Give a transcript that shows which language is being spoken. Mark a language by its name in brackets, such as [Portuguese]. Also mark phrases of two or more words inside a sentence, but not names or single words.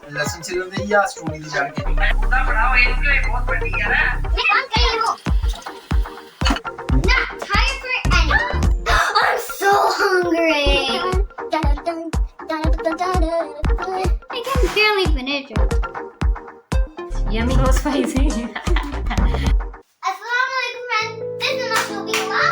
[Punjabi] ਲਹਸੁਨ ਛਿਲਨ ਦੇ ਯਾ ਸਟੂਨੀ ਦੀ ਚੜ੍ਹ ਕੇ ਉਹਦਾ ਬਣਾਓ ਇਹਨੂੰ ਕਿ ਬਹੁਤ ਵੱਡੀ ਆ ਨਾ [Hindi] मैं काम कर रही हूँ [English] not tired for anything I'm so hungry I can barely finish it Yummy or spicy? Assalamualaikum friends, this is Mashal Bilal.